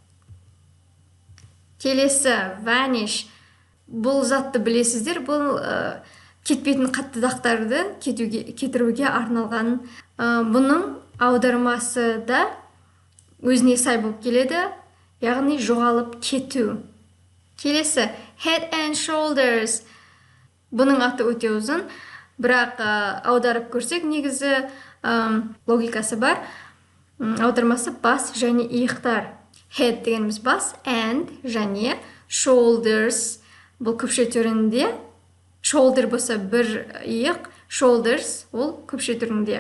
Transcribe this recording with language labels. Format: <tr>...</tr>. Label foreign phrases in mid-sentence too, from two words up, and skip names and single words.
<kk>Келесі vanish. Бұл затты білесіздер, бұл кетпейтін қатты дақтарды кетіруге арналған. Бұның аудармасы да өзіне сай болып келеді, яғни жоғалып кету. Келесі head and shoulders. Бұның аты өте ұзын, бірақ аударып көрсек, негізі логикасы бар. Аудармасы бас және иықтар. Head дегеніміз бас, and және shoulders. Бұл көпше түрінде. Shoulder болса бір иық, shoulders ол көпше түрінде.</kk>